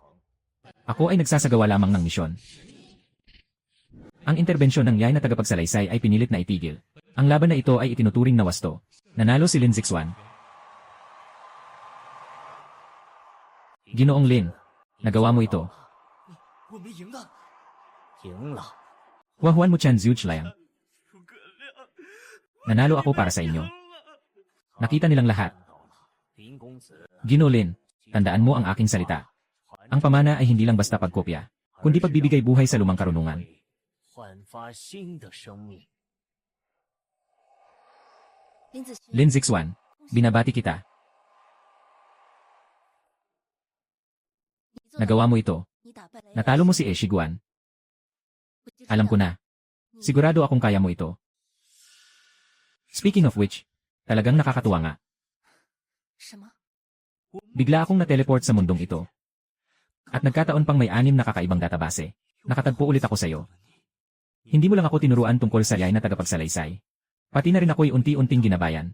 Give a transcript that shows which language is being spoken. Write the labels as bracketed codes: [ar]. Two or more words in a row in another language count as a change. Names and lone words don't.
[tl] Ako ay nagsasagawa lamang ng misyon. Ang interbensyon ng yay na tagapagsalaysay ay pinilit na itigil. Ang laban na ito ay itinuturing na wasto. Nanalo si Lin Zixuan. Ginoong Lin, nagawa mo ito. [zh] 我们赢了，赢了， [tl] Huahuan mo Chan Ziuchlayang. [zh] 诸葛亮， [tl] Nanalo ako para sa inyo. Nakita nilang lahat. [zh] 林公子 [tl] Ginoo Lin, tandaan mo ang aking salita. Ang pamana ay hindi lang basta pagkopya, kundi pagbibigay buhay sa lumang karunungan. [zh] 焕发新的生命。 [tl] Lin Zixuan, binabati kita. Nagawa mo ito. Natalo mo si Shiguan. Alam ko na. Sigurado akong kaya mo ito. [en] Speaking of which, [tl] talagang nakakatuwa nga. Bigla akong na-teleport sa mundong ito. At nagkataon pang may 6 na kakaibang database. Nakatagpo ulit ako sa'yo. Hindi mo lang ako tinuruan tungkol sa yay na tagapagsalaysay. Pati na rin ako'y unti-unting ginabayan.